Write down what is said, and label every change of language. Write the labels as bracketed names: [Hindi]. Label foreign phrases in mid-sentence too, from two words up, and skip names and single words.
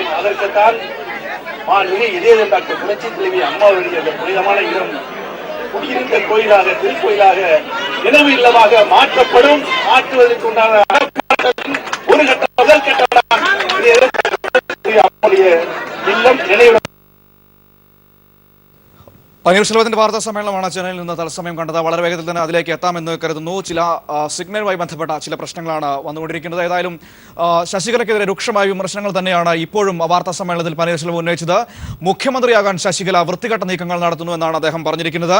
[Tamil] அதற்குத்தான் மாண்புமிகு இதயம் டாக்டர் புரட்சி தலைவி அம்மாவுடைய அந்த புனிதமான இடம் குடியிருந்த கோயிலாக, திருக்கோயிலாக, நினைவு இல்லமாக மாற்றப்படும். மாற்றுவதற்கு உண்டான ஒரு கட்ட முதல் கட்டம் இல்லம் நினைவு. [Malayalam] പനീർശെൽവത്തിന്റെ വാർത്താ സമ്മേളനമാണ് ചെന്നൈയിൽ നിന്ന് തത്സമയം കണ്ടത്. വളരെ വേഗത്തിൽ തന്നെ അതിലേക്ക് എത്താമെന്ന് കരുതുന്നു. ചില സിഗ്നലുമായി ബന്ധപ്പെട്ട ചില പ്രശ്നങ്ങളാണ് വന്നുകൊണ്ടിരിക്കുന്നത്. ഏതായാലും ശശികലയ്ക്കെതിരെ രൂക്ഷമായ വിമർശനങ്ങൾ തന്നെയാണ് ഇപ്പോഴും വാർത്താ സമ്മേളനത്തിൽ പനീർശെൽവം ഉന്നയിച്ചത്. മുഖ്യമന്ത്രിയാകാൻ ശശികല വൃത്തികെട്ട നീക്കങ്ങൾ നടത്തുന്നു എന്നാണ് അദ്ദേഹം പറഞ്ഞിരിക്കുന്നത്.